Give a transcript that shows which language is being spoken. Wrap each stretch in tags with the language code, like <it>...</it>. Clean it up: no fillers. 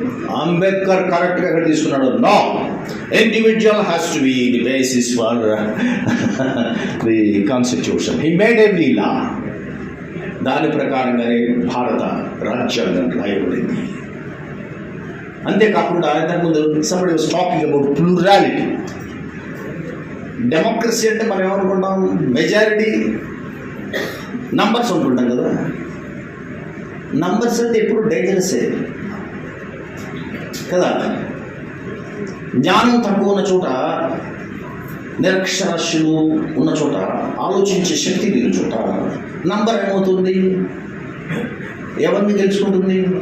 <te>అంబేద్కర్ కరెక్ట్గా అక్కడ తీసుకున్నాడు.</te> <en>No, individual has to be the basis for the constitution. He made every law.</en> <te>దాని ప్రకారంగానే భారత రాజ్యాంగం రాయబడింది. అంతేకాకుండా ఇంతకుముందు</te> <en>somebody was talking about plurality.</en> <te>Democracy అంటే మనం ఏమనుకుంటాం, మెజారిటీ నంబర్స్ అనుకుంటాం కదా. నంబర్స్ అంటే ఎప్పుడు డేంజరసే కదా. జ్ఞానం తక్కువ ఉన్న చోట, నిరక్షరాస్యులు ఉన్న చోట, ఆలోచించే శక్తి లేని చోట నంబర్ ఏమవుతుంది, ఎవరిని తెలుసుకుంటుంది.</te>